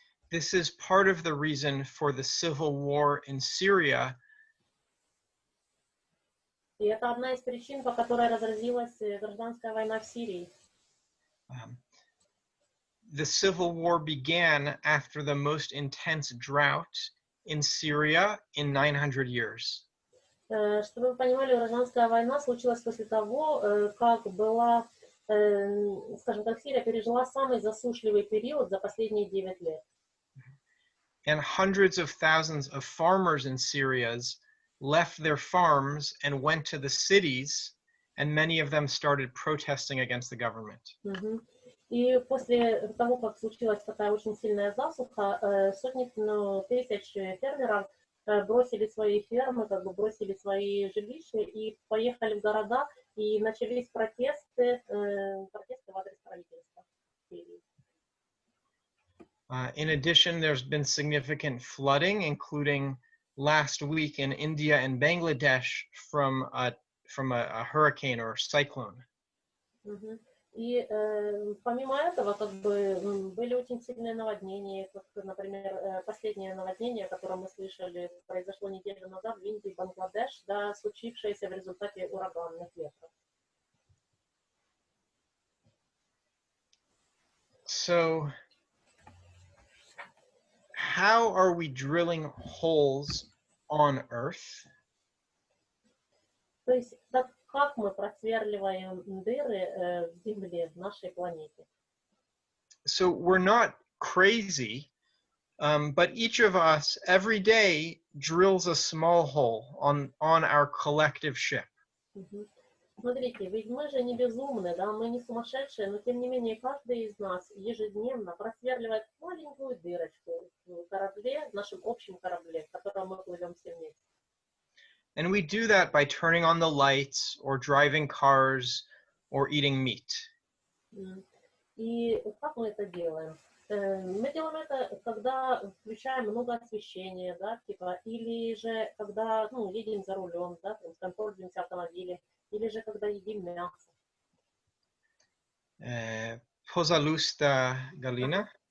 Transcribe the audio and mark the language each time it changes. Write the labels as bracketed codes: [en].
[en] This is part of the reason for the civil war in Syria. [ru] И это одна из причин, по которой разразилась гражданская война в Сирии. [en] The civil war began after the most intense drought in Syria in 900 years. [ru] Чтобы вы понимали, гражданская война случилась после того, как была, скажем так, Сирия пережила самый засушливый период за последние 9 лет. [en] And hundreds of thousands of farmers in Syria left their farms and went to the cities, and many of them started protesting against the government. [ru] И после того, как случилась такая очень сильная засуха, сотни тысяч фермеров бросили свои фермы, как бы бросили свои жилища и поехали в города, и начались протесты в адрес правительства. [en] In addition, there's been significant flooding, including last week in India and Bangladesh from a hurricane or cyclone. [ru] И помимо этого, как бы были очень сильные наводнения, как, например, последнее наводнение, которое мы слышали, произошло неделю назад в Индии, Бангладеш, да, случившееся в результате ураганных ветров. [en] So, how are we drilling holes on Earth? [ru] То есть, как мы просверливаем дыры в земле, в нашей планете? [en] So we're not crazy, but each of us every day drills a small hole on our collective ship. [ru] Смотрите, ведь мы же не безумны, да, мы не сумасшедшие, но тем не менее каждый из нас ежедневно просверливает маленькую дырочку в корабле, в нашем общем корабле, в котором мы плывем все вместе. [en] And we do that by turning on the lights or driving cars or eating meat. [ru] И как мы это делаем? Мы делаем это, когда включаем много освещения, да, типа, или же когда, едем за рулем, да, пользуемся автомобилем, или же когда едим мясо. Позалуста Галина.